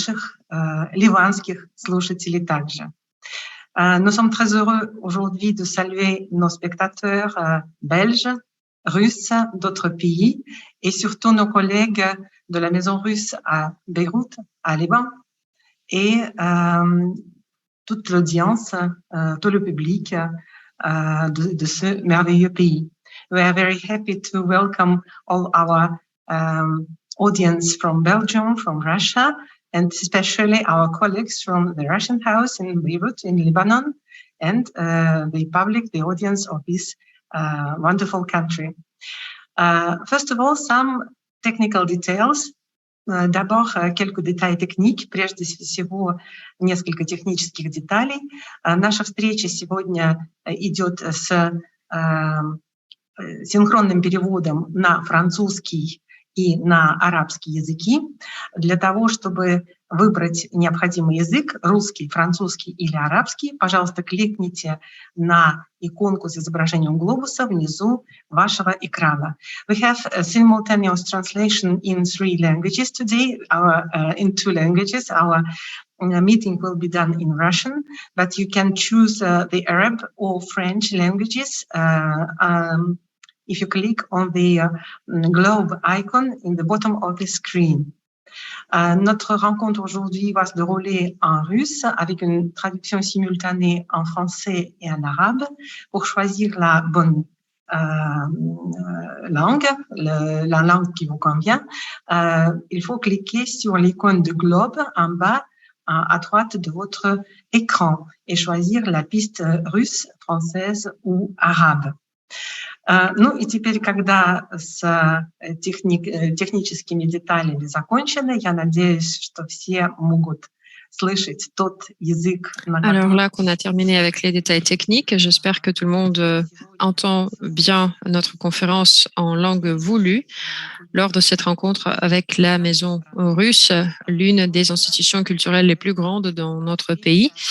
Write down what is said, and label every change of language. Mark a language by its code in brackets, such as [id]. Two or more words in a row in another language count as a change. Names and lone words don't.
[ru] наших ливанских слушателей также. [fr] Nous sommes très heureux aujourd'hui de saluer nos spectateurs belges, russes, d'autres pays et surtout nos collègues de la Maison russe à Beyrouth, à Liban, et toute l'audience, tout le public de ce merveilleux pays. [en] We are very happy to welcome all our audience from Belgium, from Russia, and especially our colleagues from the Russian House in Beirut, in Lebanon, and the public, the audience of this wonderful country. First of all, some technical details. [fr] D'abord, quelques détails [ru] техники, прежде всего, несколько технических деталей. Наша встреча сегодня идет с синхронным переводом на французский и на арабский языки. Для того, чтобы выбрать необходимый язык, русский, французский или арабский, пожалуйста, кликните на иконку с изображением глобуса внизу вашего экрана. [en] We have a simultaneous translation in 3 languages today, in 2 languages. Our meeting will be done in Russian, but you can choose the Arab or French languages if you click on the globe icon in the bottom of the screen. [fr] Notre rencontre aujourd'hui va se dérouler en russe avec une traduction simultanée en français et en arabe. Pour choisir la bonne langue, la langue qui vous convient, il faut cliquer sur l'icône de globe en bas à droite de votre écran et choisir la piste russe, française ou arabe. [ru] Ну и теперь, когда с техническими деталями закончено, я надеюсь, что все могут слышать тот язык. [fr] Alors là qu'on a terminé avec les détails techniques, j'espère que tout le monde entend bien notre conférence en langue voulue lors de cette rencontre avec la Maison russe, l'une des institutions culturelles les plus grandes dans notre pays.